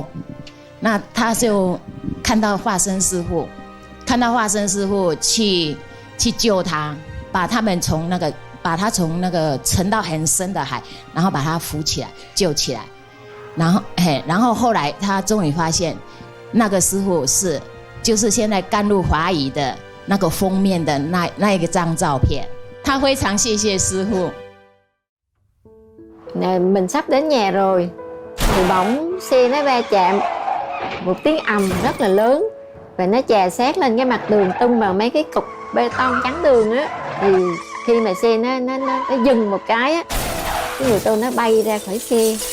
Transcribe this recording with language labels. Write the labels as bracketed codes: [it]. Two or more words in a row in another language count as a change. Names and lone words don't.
[zh] 那他就看到化身师父去救他，把他从那个沉到很深的海，然后把他扶起来救起来，然后后来他终于发现那个师父就是现在甘露华语的那个封面的那一张照片，他非常谢谢师父。 [vi] Mình sắp đến nhà rồi thì bỗng xe nó va chạm, một tiếng ầm rất là lớn và nó chà sát lên cái mặt đường, tung vào mấy cái cục bê tông chắn đường á. Thì khi mà xe nó dừng một cái á, cái người tôi nó bay ra khỏi xe.